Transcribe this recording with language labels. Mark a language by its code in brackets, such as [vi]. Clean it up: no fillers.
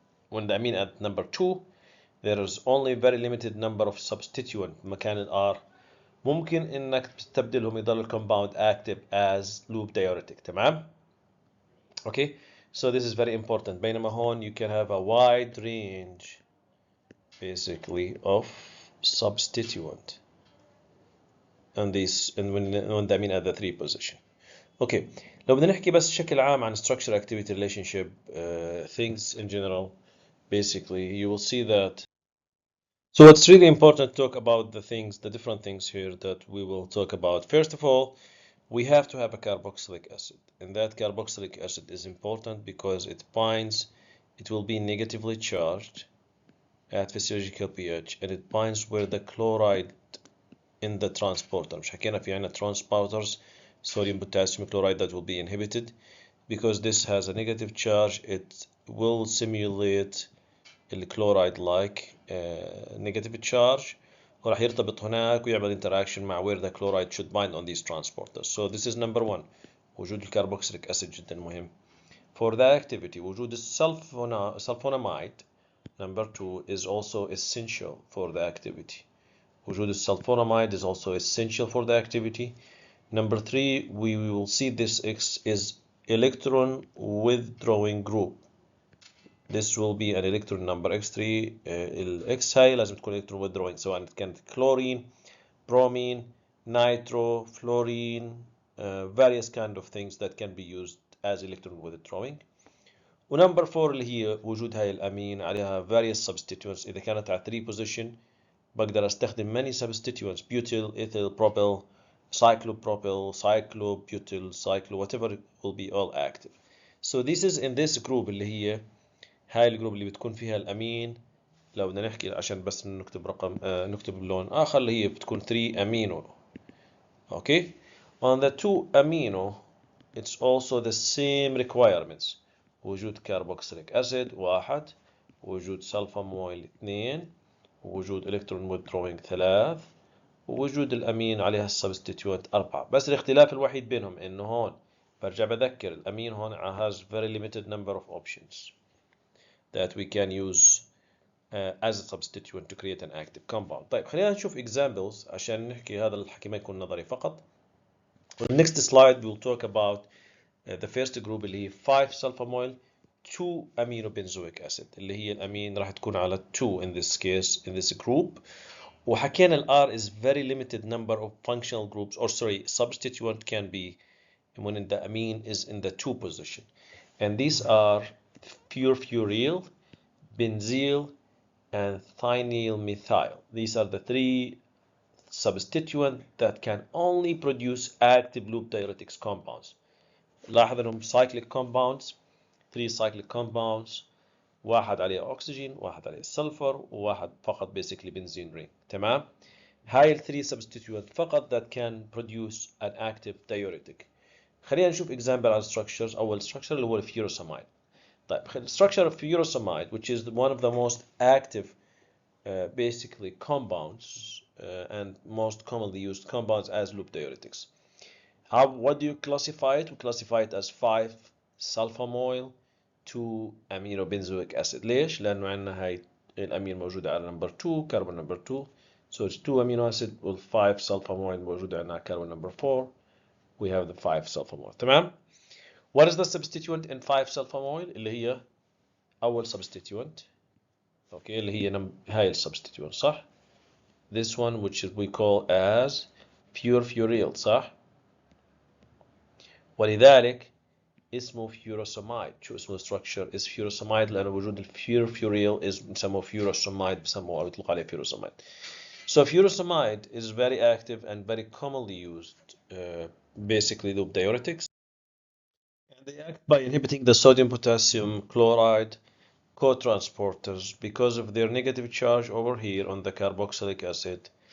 [en] When the amine at number 2, there is only very limited number of substituent [ar] مكان ال [en] R. [ar] ممكن انك تستبدلهم يضل الكومباوند [en] active as loop diuretic. [ar] تمام؟ [en] Okay, so this is very important. [ar] بينما هون [en] you can have a wide range basically of substituent and these and when the amine at the 3 position. Okay, [ar] لو بدنا نحكي بس بشكل عام عن [en] structure activity relationship things in general, basically you will see that. So it's really important to talk about the different things here that we will talk about. First of all, we have to have a carboxylic acid, and that carboxylic acid is important because it will be negatively charged at physiological pH, and it binds where the chloride in the transporter. [ar] مش حكينا في عنا [en] transporters sodium potassium chloride that will be inhibited because this has a negative charge. It will simulate الكلورايد like negative charge [ar] وراح يرتبط هناك ويعمل [en] interaction [ar] مع [en] where the chloride should bind on these transporters. So this is number one. [ar] وجود الكربوكسيليك acid جدا مهم. [en] For the activity [ar] وجود السلفونامide [en] number two is also essential for the activity. [ar] وجود السلفونامide [en] is also essential for the activity. Number three, we will see this X is electron withdrawing group. This will be an electron number X3. [ar] الإكس هاي لازم تكون [en] electron withdrawing سواء كانت chlorine, bromine, nitro, fluorine, various kind of things that can be used as electron withdrawing. [ar] ونمبر 4 اللي هي وجود هاي الأمين عليها [en] various substituents. [ar] إذا كانت على [en] 3 position [ar] بقدر أستخدم [en] many substituents: butyl, ethyl, propyl, cyclopropyl, cyclobutyl, whatever will be all active. So this is in this group [ar] اللي هي هاي الجروب اللي بتكون فيها الأمين. لو بدنا نحكي عشان بس نكتب رقم نكتب بلون آخر اللي هي بتكون 3 amino. [en] Okay, on the 2 amino it's also the same requirements. [ar] وجود carboxylic acid 1, وجود sulfamoyl 2, وجود electron withdrawing 3، ووجود الأمين عليها السبستيتيوت 4. بس الاختلاف الوحيد بينهم إنه هون برجع بذكر الأمين هون [en] has very limited number of options that we can use as a substituent to create an active compound. [ar] طيب خلينا نشوف examples عشان نحكي هذا الحكي ما يكون نظري فقط. [en] On the next slide we'll talk about the first group [ar] اللي هي [en] 5 sulfamoyl 2 aminobenzoic acid [ar] اللي هي الأمين راح تكون على [en] 2 in this case in this group. [ar] وحكينا ال [en] R is very limited number of functional groups, or sorry, substituent can be when the amine is in the 2 position. And these are furfuryl, benzyl, and thienylmethyl. These are the 3 substituents that can only produce active loop diuretics compounds. [ar] لاحظ انهم cyclic compounds, 3 cyclic compounds، واحد عليه أكسجين، واحد عليه سلفر، وواحد فقط basically benzene ring. تمام؟ هاي ال [en] 3 substituents [ar] فقط [en] that can produce an active diuretic. [ar] خلينا نشوف example على structures. أول structure اللي هو الفيروساميد. طيب [en] structure of furosemide, which is one of the most active basically compounds and most commonly used compounds as loop diuretics. What do you classify it? We classify it as 5 sulfamoyl 2 aminobenzoic acid. [ar] ليش؟ لأنه عندنا هاي الأمين موجودة على [en] number 2 carbon number 2. So it's 2 amino acid with 5 sulfamoyl [ar] موجودة عندنا [en] carbon number 4. We have the 5 sulfamoyl. تمام؟ What is the substituent in 5 sulfamoyl؟ [ar] اللي هي أول [en] substituent. Okay, [ar] اللي هي هاي السبستيتيوت صح؟ [en] This one which we call as furfuryl [ar] صح؟ ولذلك اسمه [en] furosemide. [ar] شو اسمه structure is furosemide لأنه وجود الفurfuryl بنسموه furosemide بسموه أو يطلق عليه furosemide. [en] So furosemide is very active and very commonly used basically loop diuretics. And they act by inhibiting the sodium potassium chloride co-transporters because of their negative charge over here on the carboxylic acid.